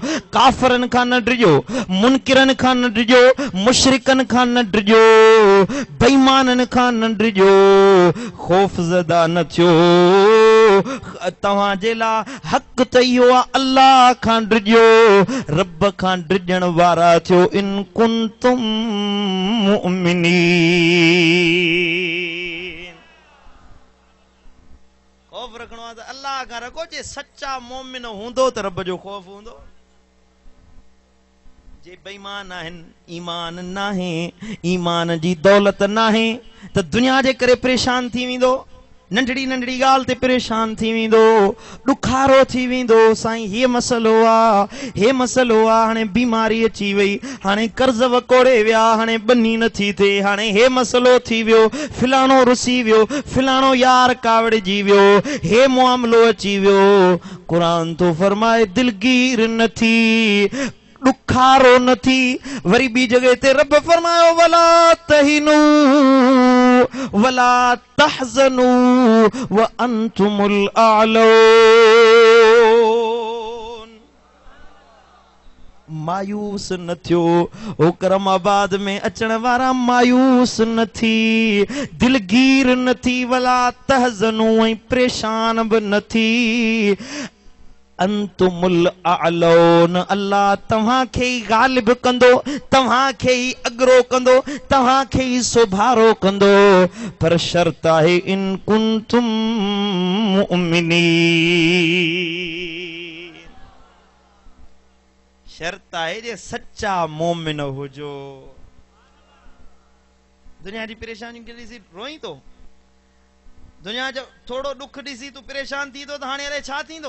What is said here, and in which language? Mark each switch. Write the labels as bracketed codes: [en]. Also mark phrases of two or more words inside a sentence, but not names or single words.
[sd] काफरन खां न डिजो, मुनकिरन खां न डिजो, मुशरिकन खां न डिजो, बेईमानन खां न डिजो, खौफ ज़दा न थियो। तव्हां जे लाइ हक़ त इहो आहे अल्लाह खां डिजो, रब खां डिजण वारा थियो। [ar] إن كنتم مؤمنين, [sd] खौफ रखणो आहे त अल्लाह खां रखो। जे सच्चा मोमिन हूंदो त रब जो खौफ हूंदो। जे बेईमान आहिनि, ईमान नाहे, ईमान जी दौलत नाहे त दुनिया जे करे परेशान थी वेंदो, नंढड़ी नंढड़ी ॻाल्हि ते परेशान थी वेंदो, ॾुखारो थी वेंदो। साईं हे मसलो आहे, हे मसलो आहे, हाणे बीमारी अची वई, हाणे कर्ज़ वकोड़े विया, हाणे बनी नथी थिए, हाणे हे मसलो थी वियो, फिलाणो रुसी वियो, फिलाणो यार कावड़जी वियो, हे मामलो अची वियो। क़ुरान तो फरमाए दिलगीर न थी, ॾुखारो न थी। वरी ॿी जगह ते रब फरमायो [ar] ولا تهنوا ولا تحزنوا و أنتم الأعلون, [sd] मायूस न थियो। ओ करमाबाद में अचण वारा मायूस न थी, दिलगीर न थी, [ar] ولا تحزنوا, [sd] ऐं परेशान बि न थी। [ar] أنتم الأعلون, [sd] अल्लाह तव्हां खे ई गालिब कंदो, तव्हां खे ई अगरो कंदो, तव्हां खे ई सुभारो कंदो। पर शर्त आहे [ar] إن كنتم مؤمنين, [sd] शर्त आहे जे सच्चा मोमिन हुजो। दुनिया जी परेशानियूं खे ॾिसी रोई तो, दुनिया जो थोड़ो दुख ॾिसी तूं परेशान थी तो त हाणे अरे छा थींदो?